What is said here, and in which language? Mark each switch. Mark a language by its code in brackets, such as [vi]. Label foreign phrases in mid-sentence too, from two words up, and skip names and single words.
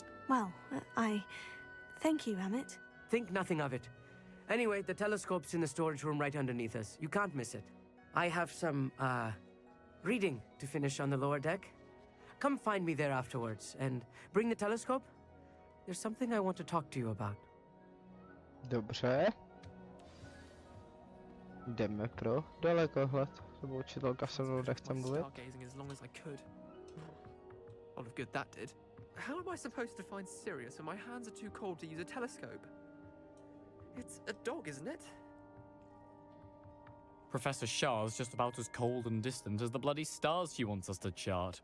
[en] Well, thank you, Amit. Think nothing of it. Anyway, the telescope's in the storage room right underneath us. You can't miss it. I have some, reading to finish on the lower deck. Come find me there afterwards, and bring the telescope. There's something I want to talk to you about. [cs] Dobře. Jdeme pro dalekohled. Nebo učitelka se mnou nechce mluvit. [en] Stargazing as long as I could. A lot of good that did. How am I supposed to find Sirius when my hands are too cold to use a telescope? It's a dog, isn't it? Professor Shah's just about as cold and distant as the bloody stars she wants us to chart.